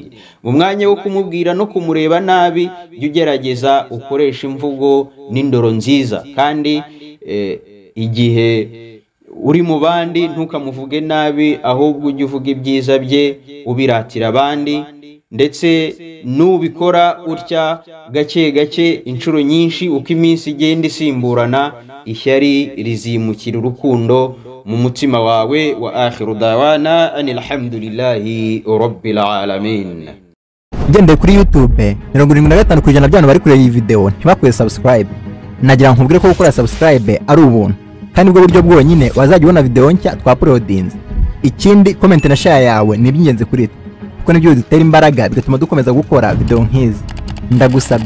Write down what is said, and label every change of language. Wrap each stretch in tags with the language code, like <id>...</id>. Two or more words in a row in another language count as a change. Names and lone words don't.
<rw>Mu mwanya wo kumubwira no kumureba nabi, jya ugerageza ukoresha imvugo n'indoro nziza, kandi igihe uri mu bandi ntukamuvuge nabi, ahubwo ujye uvuga ibyiza bye ubiratira abandi. Ndetse nubikora utya gake gake inshuro nyinshi, uko iminsi igenda isimburana, ishyari rizimukira urukundo mu mutima wawe.</rw> <ar>و آخر دعوانا أن الحمد لله رب العالمين.</ar> <rw>Ugende kuri YouTube 75% by'abantu bari kureba iyi video ntibakwiye subscribe. Nagira nkubwire ko gukora subscribe ari ubuntu, kandi ubwo buryo bwonyine wazajya ubona video nshya twauploadinze. Ikindi comment na share yawe ni iby'ingenzi kuri twe, kuko nibyo bidutera imbaraga bigatuma dukomeza gukora video nk'izi.</rw>